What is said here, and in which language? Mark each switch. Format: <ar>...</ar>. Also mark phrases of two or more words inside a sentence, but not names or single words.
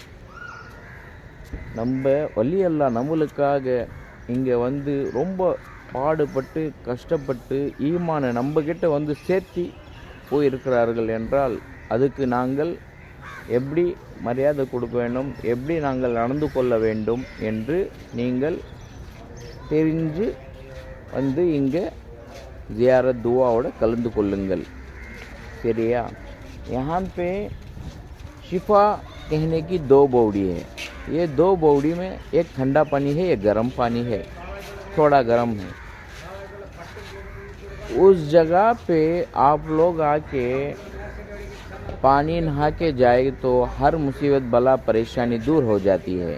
<ta>நம்ம வலி அல்லாஹ் நம்மளுக்காக இங்கே வந்து ரொம்ப பாடுபட்டு கஷ்டப்பட்டு ஈமானை நம்மக்கிட்ட வந்து சேர்த்தி போயிருக்கிறார்கள் என்றால் அதுக்கு நாங்கள் எப்படி மரியாதை கொடுக்க வேண்டும், எப்படி நாங்கள் நடந்து கொள்ள வேண்டும் என்று நீங்கள் தெரிஞ்சு வந்து இங்கே ஜியாரத் दुआओட கலந்து கொள்ளுங்கள். சரியா?</ta> <hi>यहाँ पे शिफा कहने की 2 बौड़ी है. ये 2 बौड़ी में एक ठंडा पानी है, एक गर्म पानी है, थोड़ा गर्म है. उस जगह पे आप लोग आके पानी नहा के जाए तो हर मुसीबत बला परेशानी दूर हो जाती है.</hi>